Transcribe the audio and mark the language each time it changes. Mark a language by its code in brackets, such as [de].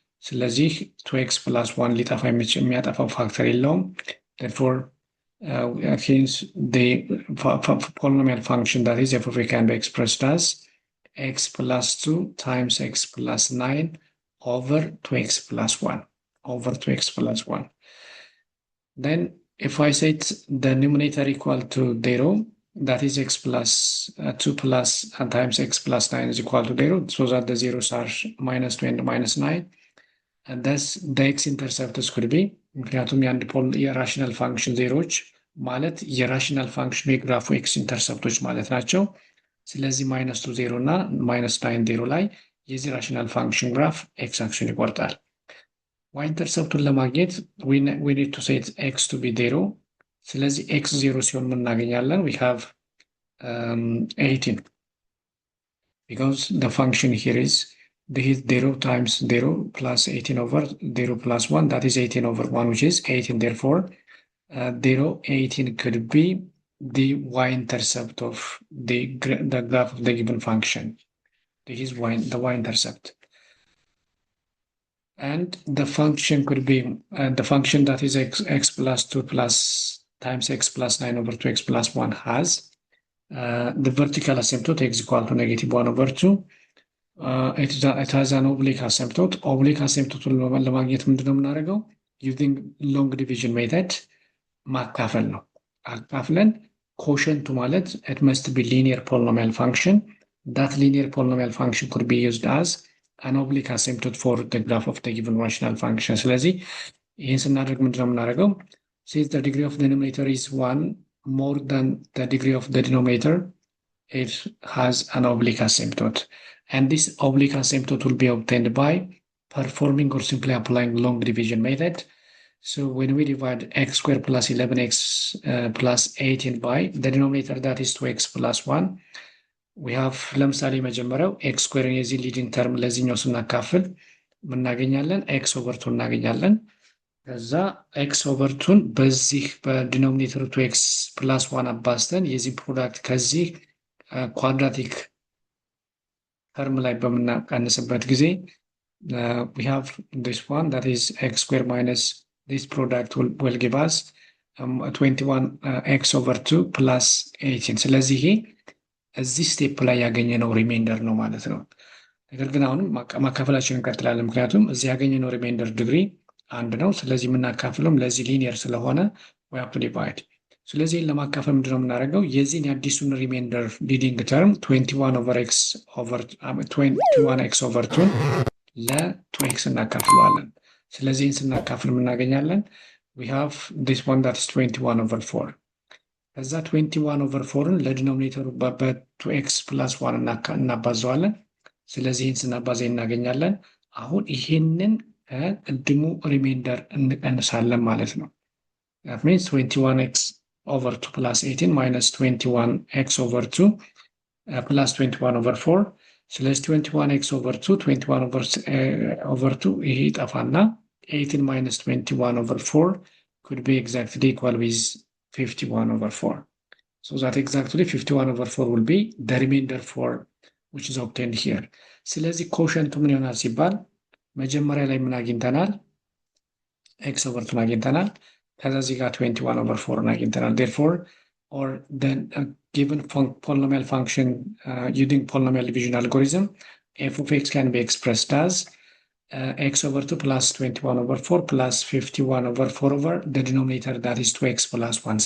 [en] ስለዚህ 2x plus 1 [am] ሊጠፋ የሚያጠፋው ፋክተር የለውም። [en] therefore hence the polynomial function that is f of a can be expressed as x plus 2 times x plus 9 over 2x plus 1 over 2x plus 1. Then if I set the numerator equal to 0, that is x plus 2 plus and times x plus 9 is equal to 0, so that the zeros are minus 2 and minus 9. And thus the x intercepts could be [am] ምክንያቱም የአንድ የራሽናል ፋንክሽን ዜሮች ማለት የራሽናል ፋንክሽኑ የግራፉ ኤክስ ኢንተርሰፕቶች ማለት ናቸው። ስለዚህ ማይነስ 2 0 እና ማይነስ 9 0 ላይ የዚህ ራሽናል ፋንክሽን ግራፍ ኤክስ አክሽን ይቆርጣል። ዋይ ኢንተርሰፕቱን ለማግኘት [en] we need to set x to be 0። [am] ስለዚህ x 0 ሲሆን ምን እናገኛለን? [en] we have 18 because the function here is this is 0 times 0 plus 18 over 0 plus 1, that is 18 over 1, which is 18. Therefore 0 18 could be the y-intercept of the graph of the given function. This is the y-intercept. And the function could be the function that is x plus 2 plus times x plus 9 over 2x plus 1 has the vertical asymptote x equal to negative 1 over 2. It has an oblique asymptote. Oblique asymptote [am] ለማግኘት ምንድነው የምናደርገው? [en] using long division method [am] ማካፈል ነው። አካፍለን ኮሸንቱ ማለት [en] it must be linear polynomial function. That linear polynomial function could be used as an oblique asymptote for the graph of the given rational function. [am] ስለዚህ ይህን ስናደርግ ምንድነው የምናደርገው? [en] Since the degree of the denominator is 1 more than the degree of the denominator, it has an oblique asymptote. And this oblique asymptote will be obtained by performing or simply applying long division method. So when we divide x squared plus 11x plus 18 by the denominator, that is 2x plus 1, we have [am] ለምሳሌ መጀመሪያው x squared የዚህ ሊዲንግ ተርም ለዚህኛው ስናካፍል ምናገኛለን? x over 2 እናገኛለን። ከዛ x over 2 በዚህ በዲኖሚኔተሩ 2x plus 1 አባዝተን የዚህ ፕሮዳክት ከዚህ ኳድራቲክ ተርም ላይ በምናቀንስበት ጊዜ [en] we have this one, that is x squared minus this product will give us 21 x over 2 plus 18. [am] ስለዚህ ይሄ እዚህ ስቴፕ ላይ ያገኘነው ሪሜንደር ነው ማለት ነው። ነገር ግን አሁንም ማካፈላችንን እንቀጥላለን፣ ምክንያቱም እዚህ ያገኘነው ሪሜንደር ዲግሪ አንድ ነው። ስለዚህ የምናካፍለውም ለዚህ ሊኒየር ስለሆነ [en] we have to divide። [am] ስለዚህ ለማካፈል ምንድነው የምናደርገው? የዚህን የአዲሱን ሪሜንደር ሊዲንግ ተርም 21 over x over 21x over 2 ለ2x እናካፍለዋለን። ስለዚህ ይህን ስናካፍል የምናገኛለን [en] we have this one, that is [am] 21 over 4። ከዛ 21 over 4ን ለዲኖሚኔተሩ በ2x plus 1 እናባዘዋለን። ስለዚህ ይህን ስናባዛ እናገኛለን። አሁን ይሄንን ከቅድሙ ሪሜንደር እንቀንሳለን ማለት ነው። [en] that means 21x over 2 plus 18 minus 21x over 2 plus 21 over 4. [am] ስለዚህ 21x over 2 21 over 2 ይሄ ይጠፋና 18 minus 21 over 4 [en] could be exactly equal with [am] 51 over 4. [en] So that exactly 51 over 4 will be the remainder for which is obtained here. [am] ስለዚህ ኮሸንቱ ምን ይሆናል ሲባል መጀመሪያ ላይ ምን አግኝተናል? [en] x over 2 [am] አግኝተናል። ከዛ እዚህ ጋር 21 over 4 አግኝተናል። [en] therefore or then given polynomial function using polynomial division algorithm, f of x can be expressed as x over 2 plus 21 over 4 plus 51 over 4 over the denominator, that is 2x plus 1.